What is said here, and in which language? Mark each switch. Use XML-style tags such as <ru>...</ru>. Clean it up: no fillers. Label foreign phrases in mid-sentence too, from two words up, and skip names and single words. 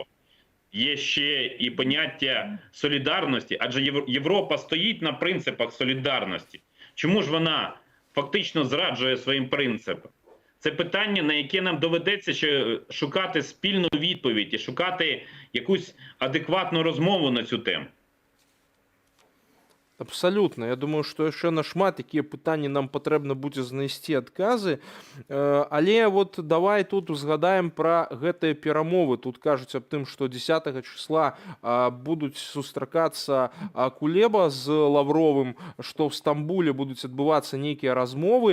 <uk>Є ще і поняття солідарності, адже Європа стоїть на принципах солідарності. Чому ж вона фактично зраджує своїм принципам? Це питання, на яке нам доведеться ще шукати спільну відповідь і шукати якусь адекватну розмову на цю тему.</uk> <be>Абсолютно. Я думаю, што яшчэ нашмат якія пытанні нам патрэбна будзе знайсці адказы. Але вот давай тут узгадаем пра гэтыя перамовы. Тут кажуць аб тым, што 10 числа будуць сустракацца Кулеба з Лавровым, што ў Стамбуле будуць адбывацца нейкія размовы.</be>